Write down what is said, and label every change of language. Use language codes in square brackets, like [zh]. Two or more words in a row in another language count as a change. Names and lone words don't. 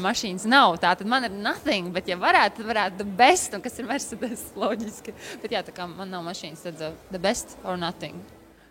[lv] mašīnas nav, tā tad man ir nothing, bet ja varētu [en] the best, [lv] un kas ir Mercedes, loģiski. [en] Bet jā, tā kā man nav mašīnas, tad the best or nothing.